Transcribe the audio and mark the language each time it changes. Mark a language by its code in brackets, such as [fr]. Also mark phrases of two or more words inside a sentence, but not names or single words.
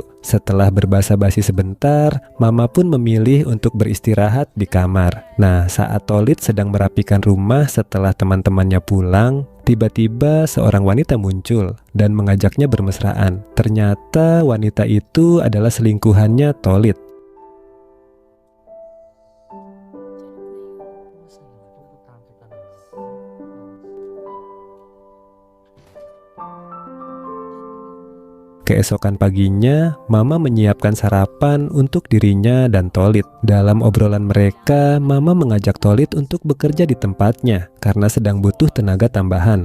[id] Setelah berbasa-basi sebentar, Mama pun memilih untuk beristirahat di kamar. Nah, saat Tolit sedang merapikan rumah setelah teman-temannya pulang, tiba-tiba seorang wanita muncul dan mengajaknya bermesraan. Ternyata wanita itu adalah selingkuhannya Tolit. [tl] Pupuntahan kita ng Panis. [id] Keesokan paginya, Mama menyiapkan sarapan untuk dirinya dan Tolit. Dalam obrolan mereka, Mama mengajak Tolit untuk bekerja di tempatnya karena sedang butuh tenaga tambahan.